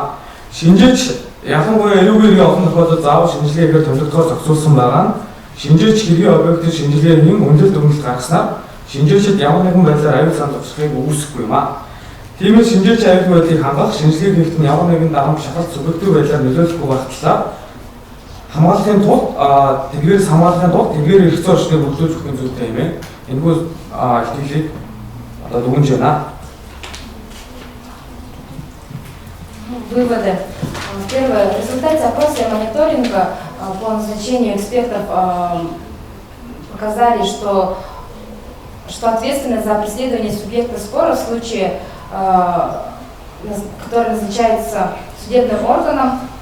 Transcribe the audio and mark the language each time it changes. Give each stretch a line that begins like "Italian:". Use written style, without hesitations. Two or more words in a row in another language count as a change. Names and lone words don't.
Mongolian: Шинжээч ялангуяа эрүүгийн хэргийн олон тохиолдолд заавал шинжилгээгээр томилогдохоор зохицуулсан байгаа нь шинжээч хэргийн объектын шинжилгээний үнэлэлт дүгнэлт гаргаснаар шинжээчид ямар нэгэн байдлаар аюул санал учрахыг үүсэхгүй юм а. Тиймээс шинжээч аюулгүй байдлыг хангах, шинжилгээ хийхэд нь ямар нэгэн дарамт шахалт субъектив байдлаар нөлөөлөхгүй байх талаар хамгаалахын тулд тэдгээрээс хамгаалахын тулд тэдгээр эрх зүйн орчныг бүрдүүлж өгөх зүйтэй юм ээ. Энэхүү илтгэлийг одоо дүгнэж байна.
Russian: Выводы. Первое. В результате опроса и мониторинга по назначению экспертов показали, что ответственность за преследование субъекта спора в случае, который назначается судебным органом,